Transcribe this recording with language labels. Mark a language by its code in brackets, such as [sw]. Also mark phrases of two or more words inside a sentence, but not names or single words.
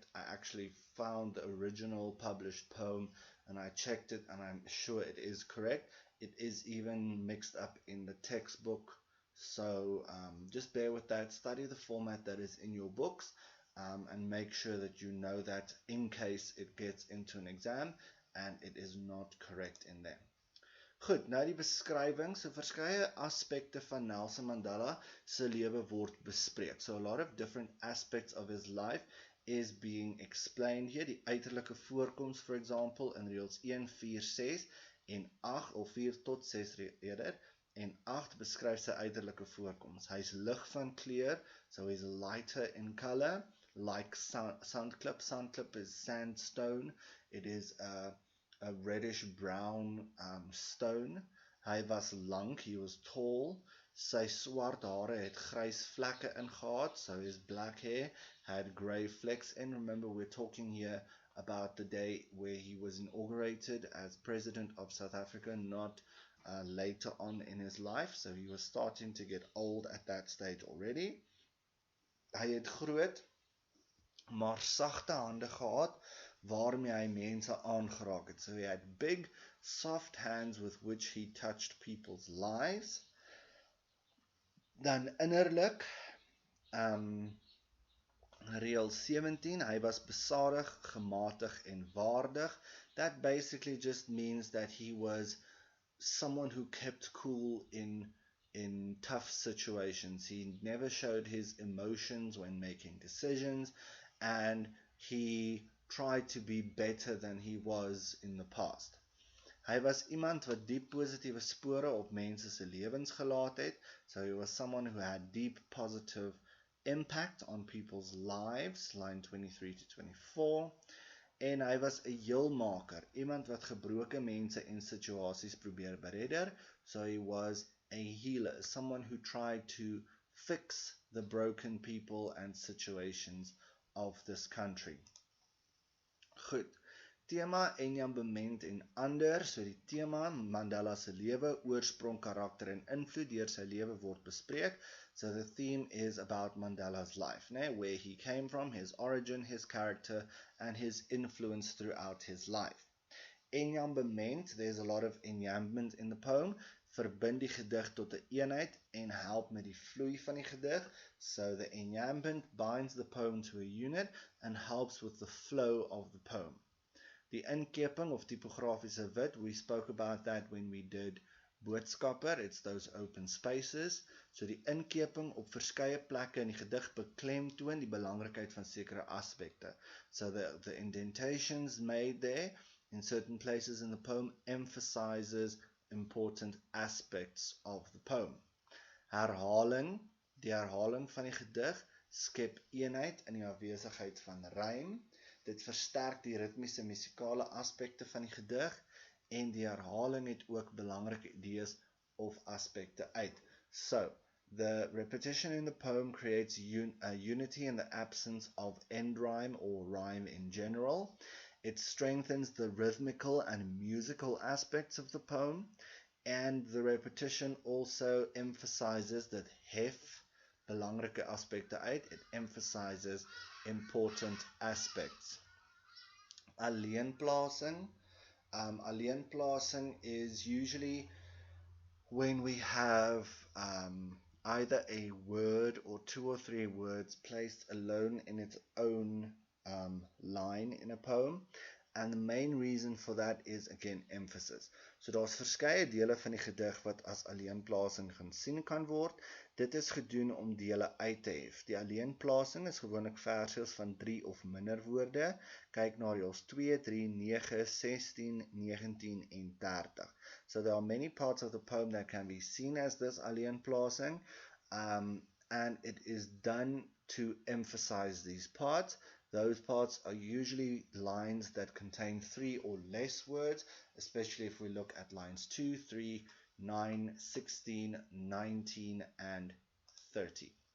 [en] I actually found the original published poem and I checked it, and I'm sure it is correct. It is even mixed up in the textbook. So just bear with that. Study the format that is in your books, and make sure that you know that in case it gets into an exam and it is not correct in there. [af] Goed, nou die beskrywing. So verskeie aspekte van Nelson Mandela se lewe word bespreek. [en] So a lot of different aspects of his life is being explained here. [af] Die uiterlike voorkoms, [en] for example, [af] in reëls 1, 4, 6 en 8, of 4 tot 6 eerder, en 8 beskryf sy uiterlike voorkoms. Hy is lig van kleur, [en] so he's lighter in color, like sandklip. Sandklip is sandstone. It is a reddish brown stone. [af] Hy was lank, [en] he was tall. [af] Sy swart hare het grys vlekke ingehaat, [en] so his black hair had grey flecks in. Remember, we're talking here about the day where he was inaugurated as President of South Africa, not later on in his life, so he was starting to get old at that stage already. [af] Hy het groot, maar sagte hande gehad, waarmee hy mense aangeraak het. [en] So he had big, soft hands with which he touched people's lives. [af] Dan innerlik, reël 17, hy was besadig, gematig en waardig. [en] That basically just means that he was someone who kept cool in tough situations. He never showed his emotions when making decisions, and he tried to be better than he was in the past. [af] Hy was iemand wat diep positiewe spore op mense se lewens gelaat het. [en] So he was someone who had deep positive impact on people's lives, line 23 to 24. [af] En hy was 'n heelmaker, iemand wat gebroke mense en situasies probeer beredder. [en] So he was a healer, someone who tried to fix the broken people and situations of this country. [af] Goed, tema, enjambement en ander. So die tema, Mandela se lewe, oorsprong, karakter en invloed deur sy lewe word bespreek. [en] So the theme is about Mandela's life, where he came from, his origin, his character, and his influence throughout his life. Enjambement, there's a lot of enjambment in the poem, [af] verbind die gedig tot 'n eenheid en help met die vloei van die gedig. [en] So the enjambment binds the poem to a unit and helps with the flow of the poem. [af] Die inkeping of typografiese wit, [en] we spoke about that when we did boodskapper, it's those open spaces. [af] So die inkeping op verskeie plekke in die gedig beklemtoon die belangrikheid van sekere aspekte. [en] So the indentations made there in certain places in the poem emphasizes important aspects of the poem. [af] Herhaling, die herhaling van die gedig skep eenheid in die afwesigheid van rym. Dit versterk die ritmiese musikale aspekte van die gedig en die herhaling het ook belangrike idees of aspekte uit. [en] So, the repetition in the poem creates a unity in the absence of end rhyme or rhyme in general. It strengthens the rhythmical and musical aspects of the poem, and the repetition also emphasizes that [af] hef belangrike aspekte uit. [en] It emphasizes important aspects. [af] Alleenplasing. [en] Alleenplasing is usually when we have either a word or 2 or 3 words placed alone in its own line in a poem, and the main reason for that is again emphasis. [af] So daar's verskeie dele van die gedig wat as alleenplasing gesien kan word. Dit is gedoen om dele uit te hef. Die alleenplasing is gewoonlik versies van 3 of minder woorde. Kyk na reëls 2, 3, 9, 16, 19 en 30. [en] So there are many parts of the poem that can be seen as this alleenplasing, and it is done to emphasize these parts. Those parts are usually lines that contain 3 or less words, especially if we look at lines 2, 3, 9, 16, 19, and 30.